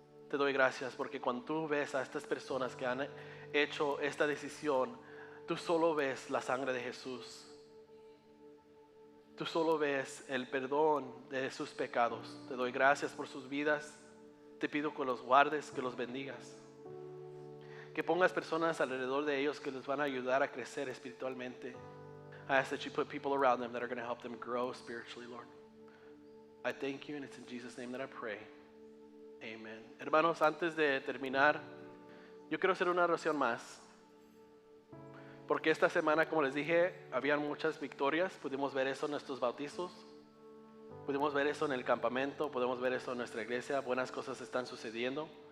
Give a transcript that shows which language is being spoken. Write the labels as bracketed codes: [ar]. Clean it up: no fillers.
[es] Te doy gracias porque cuando tú ves a estas personas que han hecho esta decisión, tú solo ves la sangre de Jesús. Tú solo ves el perdón de sus pecados. Te doy gracias por sus vidas. Te pido que los guardes, que los bendigas. Que pongas personas alrededor de ellos que les van a ayudar a crecer espiritualmente. [en] I ask that you put people around them that are going to help them grow spiritually, Lord. I thank you, and it's in Jesus' name that I pray. Amen. [es] Hermanos, antes de terminar, yo quiero hacer una oración más. Porque esta semana, como les dije, habían muchas victorias. Pudimos ver eso en nuestros bautizos. Pudimos ver eso en el campamento. Podemos ver eso en nuestra iglesia. Buenas cosas están sucediendo.